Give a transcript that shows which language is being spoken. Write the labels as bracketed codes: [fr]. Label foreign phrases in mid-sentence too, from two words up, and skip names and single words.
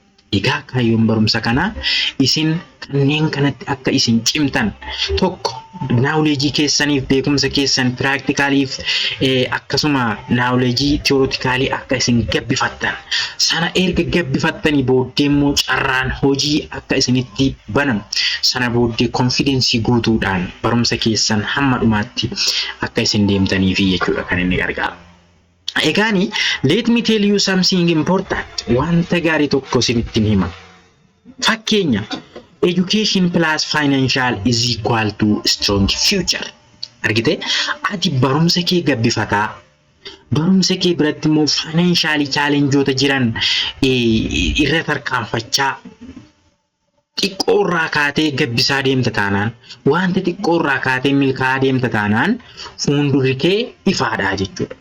[om] Egaa kaayyoon barumsa kanaa isin kanneen kanatti akka isin cimtan tokko naawuleejii keessaniif beekumsa keessan piraaktikaliif akkasuma naawuleejii tiyoorootikaalii akka isin gabbifattan sana erga gabbifattanii booddee immoo carraan hojii akka isinitti banamu sana booddee konfidensii guutuudhaan barumsa keessan hamma dhumaatti akka isin deemtaniifi jechuudha kan inni gargaaru. Egaani, [en] let me tell you something important. [om] Wanta gaarii tokko isinitti hima. Fakkeenya, [en] education plus financial is equal to strong future. [om] Argite? Ati barumsa kee gabbifataa, barumsa kee biratti immoo [en] financially challengeoota [om] jiran irra tarkaanfachaa xiqqoorraa kaatee gabbisaa deemta taanaan, wanta xiqqoorraa kaatee milkaa'aa deemta taanaan fuuldurri kee ifaadhaa jechuudha.